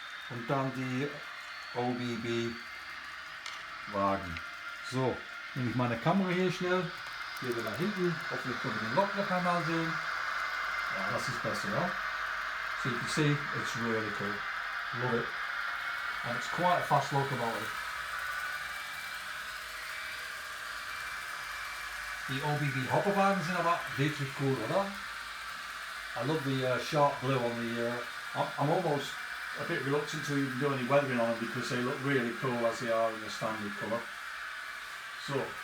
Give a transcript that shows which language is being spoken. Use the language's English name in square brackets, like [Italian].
[German] und dann die OBB Wagen. So, nehme ich meine Kamera hier schnell, hier wieder hinten, hoffentlich können wir den Lok noch einmal sehen. Ja, das ist besser, ja. [English] So you can see, it's really cool. Love it. And it's quite a fast locomotive. [German] Die OBB Hopperwagen sind aber wirklich cool, oder? [English] I love the sharp blue on the... I'm almost a bit reluctant to even do any weathering on them because they look really cool as they are in the standard colour. So,